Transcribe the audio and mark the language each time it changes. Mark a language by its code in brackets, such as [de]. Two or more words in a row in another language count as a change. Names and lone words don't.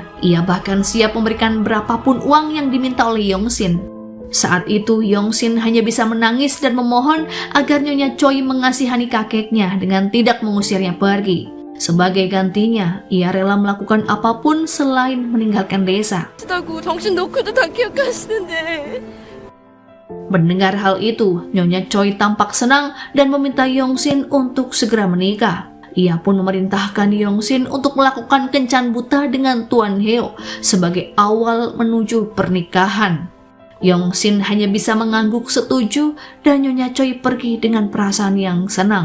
[id] Ia bahkan siap memberikan berapapun uang yang diminta oleh Yong-shin. Saat itu Yong-shin hanya bisa menangis dan memohon agar Nyonya Choi mengasihani kakeknya dengan tidak mengusirnya pergi. Sebagai gantinya, ia rela melakukan apapun selain meninggalkan desa. [ko] 정신 놓고도 다 기억하시는데. [id] Mendengar hal itu, Nyonya Choi tampak senang dan meminta Yong-shin untuk segera menikah. Ia pun memerintahkan Yong-shin untuk melakukan kencan buta dengan Tuan Heo sebagai awal menuju pernikahan. Yong-shin hanya bisa mengangguk setuju dan Nyonya Choi pergi dengan perasaan yang senang.